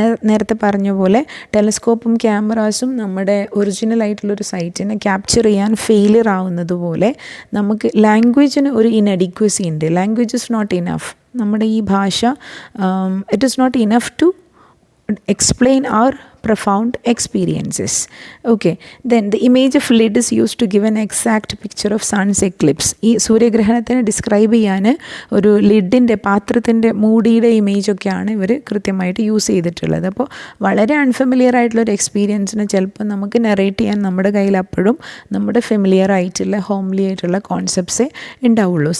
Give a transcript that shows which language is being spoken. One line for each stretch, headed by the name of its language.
Malayalam: നേരത്തെ പറഞ്ഞ പോലെ ടെലസ്കോപ്പും ക്യാമറാസും നമ്മുടെ ഒറിജിനൽ ആയിട്ടുള്ളൊരു സൈറ്റിനെ ക്യാപ്ചർ ചെയ്യാൻ ഫെയിലിയർ ആവുന്നത് പോലെ നമുക്ക് ലാംഗ്വേജിന് ഒരു ഇൻഅഡീക്വസി ഉണ്ട്.
English: Language is not enough.
Malayalam: നമ്മുടെ ഈ ഭാഷ
English: It is not enough to explain our profound experiences. Okay, then the image of lid is used to give an exact picture of sun's eclipse.
Malayalam: ഈ സൂര്യഗ്രഹണത്തിനെ ഡിസ്ക്രൈബ് ചെയ്യാൻ ഒരു ലിഡിൻ്റെ പാത്രത്തിൻ്റെ മൂടിയുടെ ഇമേജൊക്കെയാണ് ഇവർ കൃത്യമായിട്ട് യൂസ് ചെയ്തിട്ടുള്ളത്. അപ്പോൾ വളരെ അൺഫെമിലിയർ ആയിട്ടുള്ളൊരു എക്സ്പീരിയൻസിന് ചിലപ്പോൾ നമുക്ക് നറേറ്റ് ചെയ്യാൻ നമ്മുടെ കയ്യിൽ അപ്പോഴും നമ്മുടെ ഫെമിലിയർ ആയിട്ടുള്ള ഹോംലി ആയിട്ടുള്ള കോൺസെപ്റ്റ്സേ ഉണ്ടാവുള്ളൂ.